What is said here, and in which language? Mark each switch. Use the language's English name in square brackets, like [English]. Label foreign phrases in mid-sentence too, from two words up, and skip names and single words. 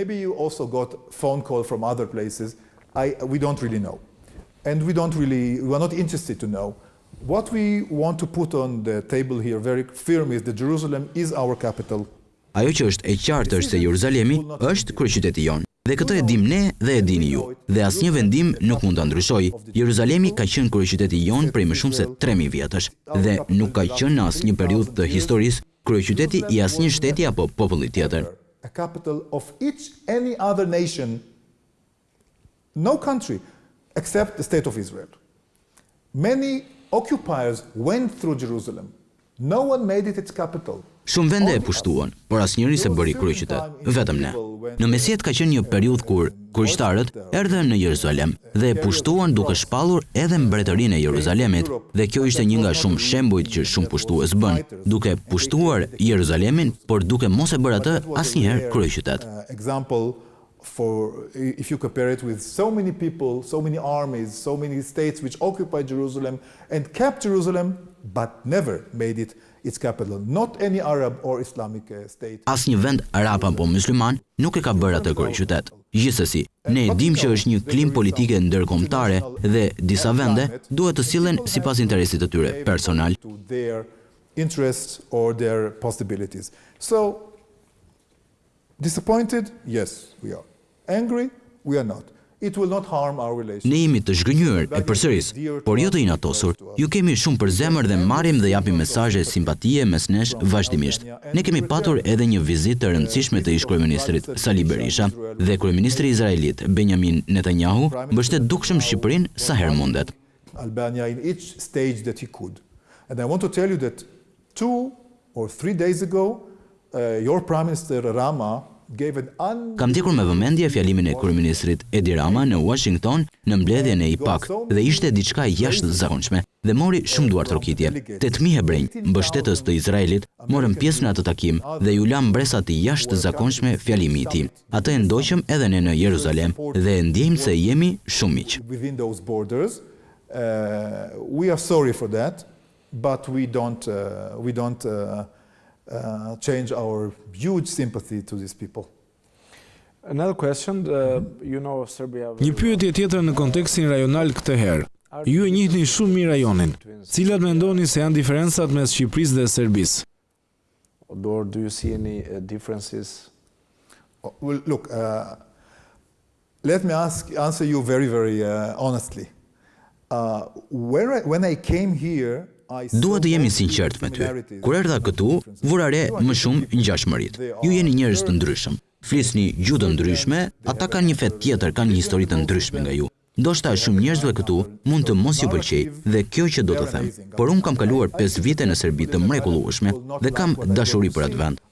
[English] Maybe you also got phone call from other places. We don't really know. And we are not interested to know. What we want to put on the table here very firm is that Jerusalem is our capital. [Albanian] Ajo që është e qartë është se Jeruzalemi është kryeqyteti jonë. Dhe këtë e dim ne dhe e dini ju. Dhe asnjë vendim nuk mund ta ndryshojë. Jeruzalemi ka qenë kryeqyteti jonë prej më shumë se 3000 vjetësh dhe nuk ka qenë në asnjë periudhë të historisë kryeqyteti i asnjë shteti apo populli tjetër. [English] A capital of each any other nation. No country except the state of Israel. Many occupiers went through Jerusalem. No one made it its capital. [Albanian] Shumë vende e pushtuan, por asnjëri s'e bëri kryeqytet, vetëm ne. Në mesjet ka qenë një periudhë kur kuriqtarët erdhën në Jeruzalem dhe e pushtuan duke shpallur edhe mbretërinë e Jeruzalemit, dhe kjo ishte një nga shumë shembujt që shumë pushtues bën, duke pushtuar Jeruzalemin, por duke mos e bërë atë asnjëherë kryeqytet. [English] Example if you compare it with so many people, so many armies, so many states which occupied Jerusalem and kept Jerusalem, but never made it its capital. Not any Arab or Islamic state. [Albanian] Asnjë vend arab apo musliman nuk e ka bërë atë kryeqytet. Gjithsesi, ne e dim që është një klim politike ndërkombëtare dhe disa vende duhet të sillen sipas interesit të tyre personal. [English] To their interests or their possibilities. So, disappointed? Yes, we are. Angry? We are not. It will not harm our relationship. [Albanian] Ne jemi të zhgënjur e përsëris, por jo të inatosur. Ju kemi shumë për zemër dhe marrim dhe japim mesazhe simpatie mes nesh vazhdimisht. Ne kemi patur edhe një vizitë të rëndësishme të ish-kryeministrit Sali Berisha dhe kryeministri izraelit Benjamin Netanyahu mbështet dukshëm Shqipërinë sa herë mundet. [English] Albania in each stage that he could. And I want to tell you that 2 or 3 days ago your Prime Minister Rama gave an [Albanian] Kam ndjekur me vëmendje fjalimin e kryeministrit Edi Rama në Washington në mbledhjen e IPAK dhe ishte diçka jashtëzakonshme dhe mori shumë duar trokitje. 8.000 hebrejnë, mbështetës të Izraelit, morën pjesë në atë takim dhe ju la mbresa të jashtëzakonshme fjalimi i tij. Atë e ndoqëm edhe ne në Jeruzalem dhe e ndjejmë se jemi shumë miq. [English] Within those borders, we are sorry for that, but we don't change our huge sympathy to these people. Another question, you know Serbia. [Albanian] Një pyetje tjetër në kontekstin rajonal këtë herë. Ju e njihni shumë mirë rajonin. Cilat mendoni se janë diferencat mes Shqipërisë dhe Serbisë? [English] Or do you see any differences? Well, look, let me answer you very, very honestly. When I came here, [Albanian] Dua të jemi sinqert me ty. Kur erdha këtu, vura re më shumë ngjashmëritë. Ju jeni njerëz të ndryshëm. Flisni gjuhë të ndryshme, ata kanë një fe tjetër, kanë një histori të ndryshme nga ju. Ndoshta shumë njerëzve këtu mund të mos ju pëlqejë dhe kjo që do të them. Por unë kam kaluar 5 vite në Serbi të mrekullueshme dhe kam dashuri për atë vend.